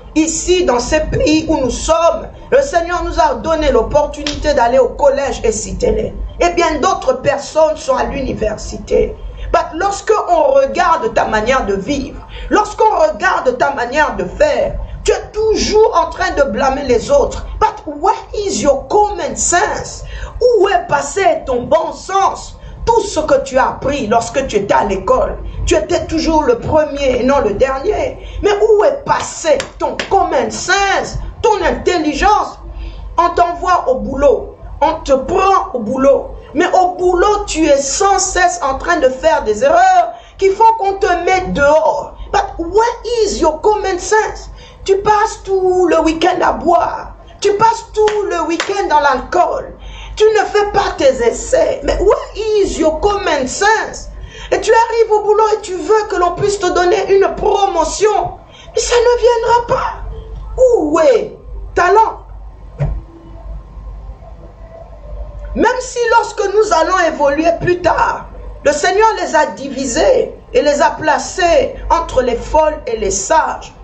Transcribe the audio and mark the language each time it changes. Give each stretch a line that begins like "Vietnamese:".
French: Ici, dans ce pays où nous sommes, le Seigneur nous a donné l'opportunité d'aller au collège et citer-les. Et bien d'autres personnes sont à l'université. Lorsque on regarde ta manière de vivre, lorsqu'on regarde ta manière de faire, tu es toujours en train de blâmer les autres.
English: But where is your common sense?
French: Où est passé ton bon sens? Tout ce que tu as appris lorsque tu étais à l'école, tu étais toujours le premier et non le dernier. Mais où est passé ton common sense, ton intelligence? On t'envoie au boulot, on te prend au boulot. Mais au boulot, tu es sans cesse en train de faire des erreurs qui font qu'on te mette dehors.
English: But where is your common sense?
French: Tu passes tout le week-end à boire. Tu passes tout le week-end dans l'alcool. Tu ne fais pas tes essais.
English: Mais where is your common sense?
French: Et tu arrives au boulot et tu veux que l'on puisse te donner une promotion. Mais ça ne viendra pas. Où est talent? Même si lorsque nous allons évoluer plus tard, le Seigneur les a divisés et les a placés entre les folles et les sages.